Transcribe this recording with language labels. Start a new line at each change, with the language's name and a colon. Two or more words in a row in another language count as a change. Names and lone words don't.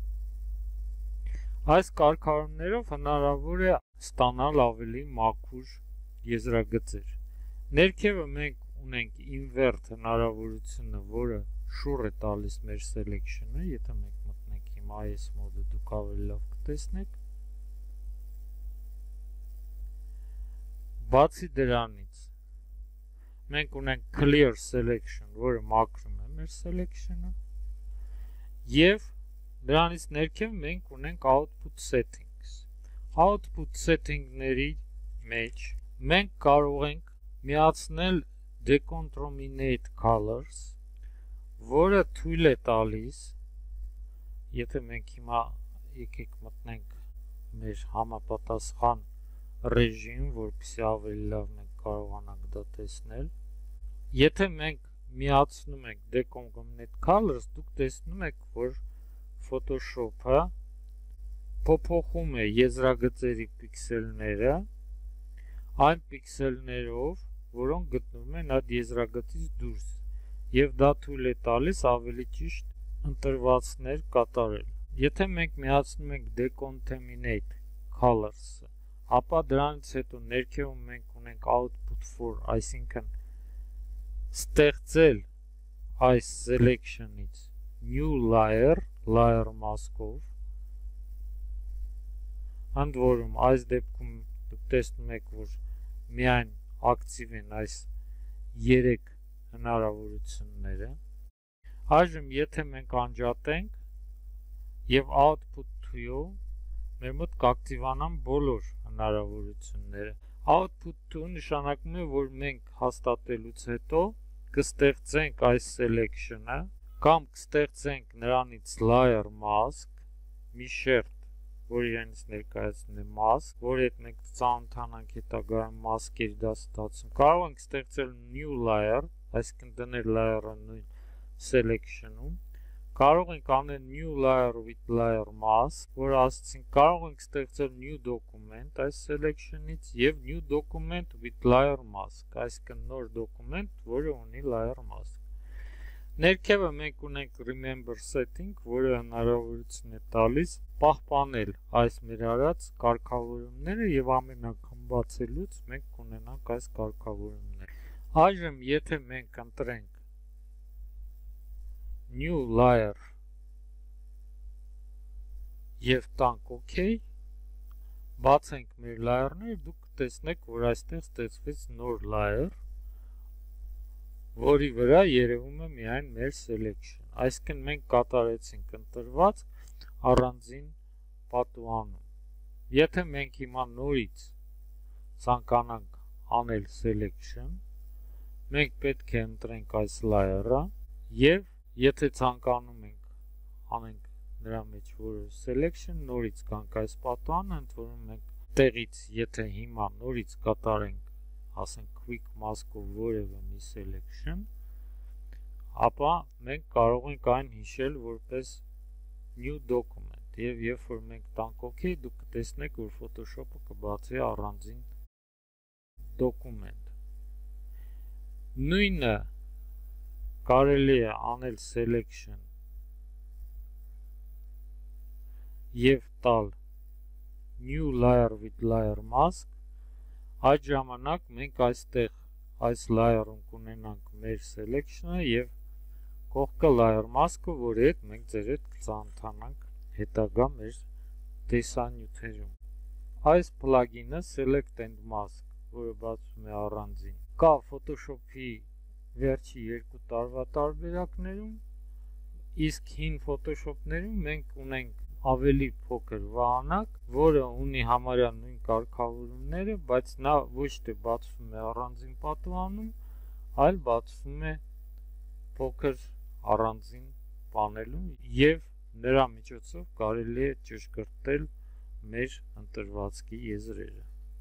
Armenian: Այս կարգավորումներով հնարավոր է ստանալ ավելի մաքուր եզրագծեր։ Ներքևը մենք ունենք invert հնարավորությունը, որը շուռ է տալիս մեր selection-ը, եթե մենք մտնենք հիմա այս մոդը, դուք ավելի լավ կտեսնեք։ Բացի դրանից մենք ունենք
English: clear selection,
Armenian: որը մաքրում է մեր selection-ը, եւ դրանից ներքև մենք ունենք
English: output settings։ Output setting-ների
Armenian: մեջ մենք կարող ենք միացնել
English: decontaminate colors,
Armenian: որը թույլ է տալիս, եթե մենք հիմա եկեք մտնենք մեր համապատասխան ռեժիմ, որպեսզի ավելի լավ մենք կարողանանք դա տեսնել։ Եթե մենք միացնում ենք
English: decontaminate colors,
Armenian: դուք տեսնում եք, որ Photoshop-ը փոփոխում է եզրագծերի պիքսելները այն պիքսելներով, որոնք գտնվում են այդ եզրագծից դուրս, եւ դա թույլ է տալիս ավելի ճիշտ ընտրվածքներ կատարել։ Եթե մենք միացնում ենք
English: decontaminate colors-ը,
Armenian: ապա դրանից հետո ներքևում մենք ունենք
English: output for,
Armenian: այսինքն ստեղծել այս selection-ից
English: new layer mask-ով,
Armenian: ընդ որում այս դեպքում դուք տեսնում եք, որ միայն ակտիվ են այս 3 հնարավորությունները։ Այժմ եթե մենք անջատենք եւ
English: output to-ով
Armenian: մեր մոտ կակտիվանան բոլոր հնարավորությունները։
English: Output to
Armenian: նշանակում է, որ մենք հաստատելուց հետո կստեղծենք այս selection-ը կամ կստեղծենք նրանից
English: layer mask,
Armenian: մի շերտ, որ իրենից ներկայացնում է mask, որի հետ մենք ծանոթանանք հետագայում mask-երի դասընթացում։ Կարող ենք ստեղծել
English: new layer,
Armenian: այսինքն դնել layer-ը նույն selection-ում։ Կարող ենք անել new
English: layer with layer mask,
Armenian: որ ասացինք կարող ենք ստեղծել
English: new document
Armenian: այս selection-ից եւ
English: new document with layer mask,
Armenian: այսինքն նոր document, որը ունի
English: layer mask։
Armenian: Ներքևը մենք ունենք
English: remember setting,
Armenian: որը հնարավորություն է տալիս պահպանել այս մեր արած կարգավորումները եւ ամեն անգամ բացելուց մենք կունենանք այս կարգավորումները։ Այժմ եթե մենք ընտրենք
English: new layer
Armenian: եւ տանք OK, բացենք մեր layer-ները, դուք կտեսնեք, որ այստեղ ստեղծվեց նոր layer, որի վրա երևում է միայն մեր selection, այսինքն մենք կատարեցինք ընտրված առանձին պատուհանում։ Եթե մենք հիմա նորից ցանկանանք անել selection, մենք պետք է ընտրենք այս layer-ը եւ եթե ցանկանում ենք անենք նրա մեջ որը selection, նորից կանք այս պատուհանը, ընդ որում մենք տեղից եթե հիմա նորից կատարենք, ասենք
English: quick mask-ով
Armenian: որևէ մի selection, ապա մենք կարող ենք այն հիշել որպես
English: new document
Armenian: եւ երբ որ մենք տանք OK, դուք կտեսնեք, որ Photoshop-ը կբացի առանձին document։ Նույնը կարելի է անել selection եւ տալ
English: new layer with layer mask,
Armenian: այդ ժամանակ մենք այստեղ այս layer-ում կունենանք մեր selection-ը եւ կողքը
English: layer mask-ը,
Armenian: որի հետ մենք ձեր հետ կծանոթանանք հետագա մեր տեսանյութերում։ այս plugin-ը
English: Select and Mask,
Armenian: որը բացվում է առանձին, կա Photoshop-ի վերջի 2 տարվա տարբերակներում, իսկ հին Photoshop-ներում մենք ունենք ավելի փոքր վահանակ, որը ունի համարյա նույն կարգավորումները, բայց նա ոչ թե բացվում է առանձին պատուհանում, այլ բացվում է փոքր առանձին պանելում եւ նրա միջոցով կարելի է ճշգրտել մեր ընտրվածքի եզրերը։